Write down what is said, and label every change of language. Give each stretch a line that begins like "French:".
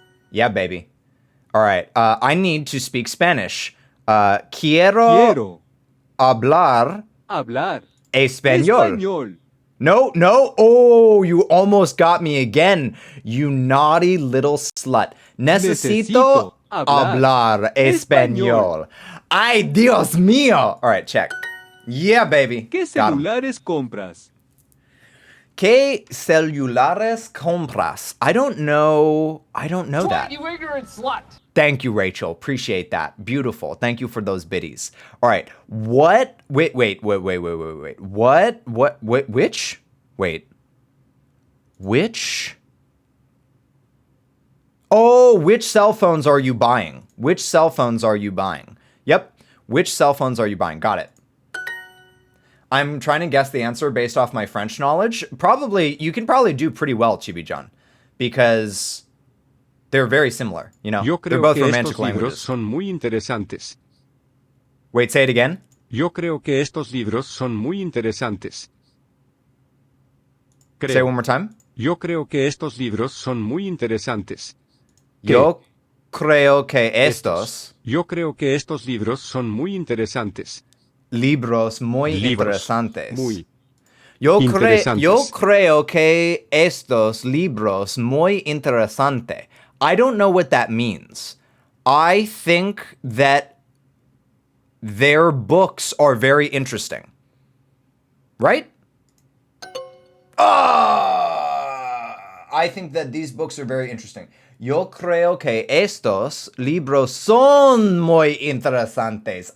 English: Yeah, baby. All right. I need to speak Spanish.
Spanish: Quiero hablar español. No.
English: Oh, you almost got me again. You naughty little slut.
Spanish: Necesito hablar español. Ay, Dios mío.
English: All right, check. Yeah, baby.
Spanish: ¿Qué celulares compras? ¿Qué celulares compras?
English: I don't know that. You ignorant slut! Thank you, Rachel. Appreciate that. Beautiful. Thank you for those biddies. All right. What? Wait. What? Which? Wait. Which? Oh, which cell phones are you buying? Which cell phones are you buying? Yep. Which cell phones are you buying? Got it. I'm trying to guess the answer based off my French knowledge. You can probably do pretty well, Chibi-chan, because they're very similar, you know? They're both romantic languages.
Spanish: Son muy interesantes.
English: Wait, say it again?
Spanish: Yo creo que estos libros son muy interesantes.
English: Say it one more time?
Spanish: Yo creo que estos libros son muy interesantes. Yo creo que estos libros son muy interesantes. Libros muy interesantes. Muy Yo interesantes. creo que estos libros muy interesante.
English: I don't know what that means. I think that their books are very interesting. Right? I think that these books are very interesting.
Spanish: Yo creo que estos libros son muy interesantes.